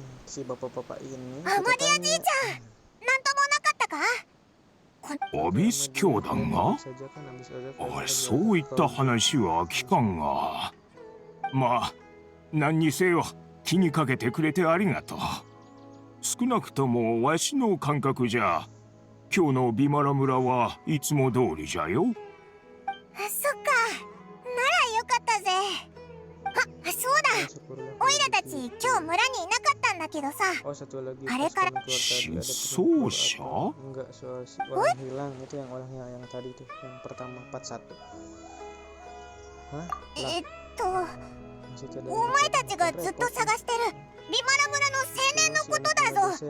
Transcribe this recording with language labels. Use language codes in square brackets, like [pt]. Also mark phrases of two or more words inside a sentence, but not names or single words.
[id] si bapak-bapak ini [ja] アマ [id] kita [ja] ディア [id] tanya [ja] じいちゃんなんともなかったか？アビス教団が [id] saja kan habis ada [ja] そういった話は聞かんが。まあ、何にせよ気にかけてくれてありがとう。少なくともわしの感覚じゃ、今日のビマラ村はいつも通りじゃよ。あ、そっか。ならよかったぜ。あ、そうだ。オイラたち今日村にいなかったんだけどさ。 [id] Oh, satu lagi Ada pas kan- kalian keluar tadi ada Shisosha? enggak orang hilang itu yang orang yang tadi tuh yang pertama 41. Hah? [ja] えっと [id] Masih ada [ja] お前たちがずっと探してるビマラ村の青年のことだぞ。